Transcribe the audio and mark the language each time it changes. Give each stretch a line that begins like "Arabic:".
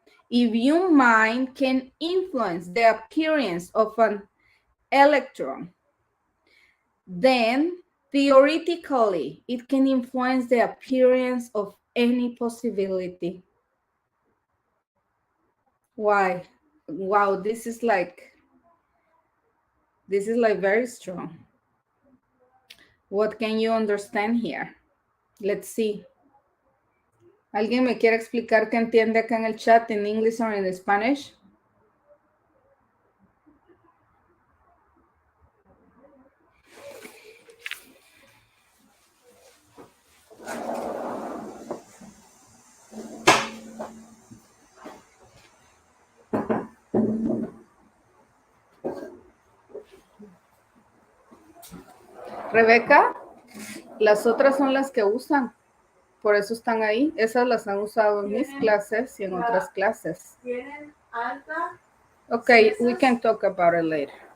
English: If your mind can influence the appearance of an electron, then theoretically it can influence the appearance of any possibility. Why? Wow, this is like very strong. What can you understand here? Let's see.
Spanish: ¿Alguien me quiere explicar qué entiende acá en el chat, en inglés o en Spanish? Rebeca, las otras son las que usan. Por eso están ahí. Esas las han usado en mis clases y en otras clases. ¿Tienen alta?
English: Okay, we can talk about it later.